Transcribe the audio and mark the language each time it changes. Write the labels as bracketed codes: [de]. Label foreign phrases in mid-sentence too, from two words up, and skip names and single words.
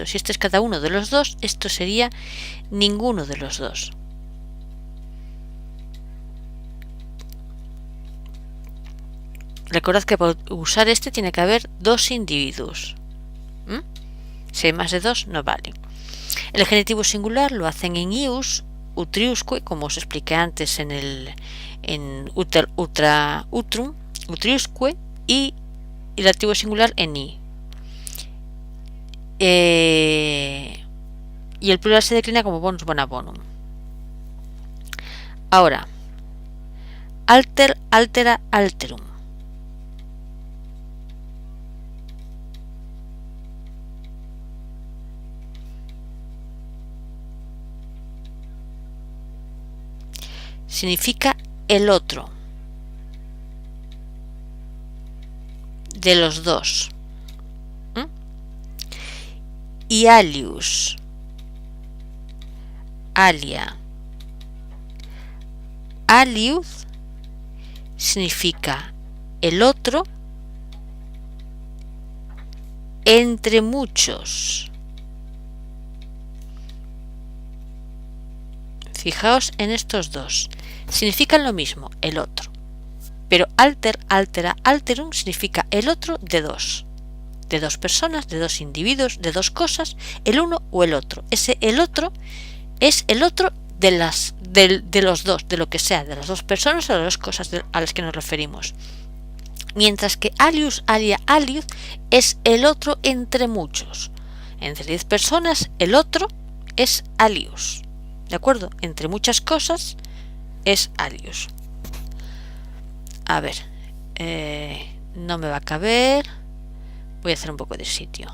[es] Si este es cada uno de los dos, esto sería ninguno de los dos. Recordad que para usar este tiene que haber dos individuos. Si hay más de dos, no vale. El genitivo singular lo hacen en ius, utriusque, como os expliqué antes en [la] utrum, utriusque, [es] y el dativo singular en i. Y el plural se declina como [la] bonus bona bonum. Ahora, alter, altera, alterum. [es] Significa el otro, de los dos. Y [la] alius, alia, alius [es] significa el otro entre muchos. Fijaos en estos dos, significan lo mismo, el otro, pero [la] alter, altera, alterum [es] significa el otro de dos personas, de dos individuos, de dos cosas, el uno o el otro. El otro es el otro de los dos, de lo que sea, de las dos personas o de las cosas a las que nos referimos. Mientras que [la] alius, alia, alius [es] es el otro entre muchos. Entre 10 personas, el otro es alius. ¿De acuerdo? Entre muchas cosas es alius. A ver, no me va a caber. Voy a hacer un poco de sitio.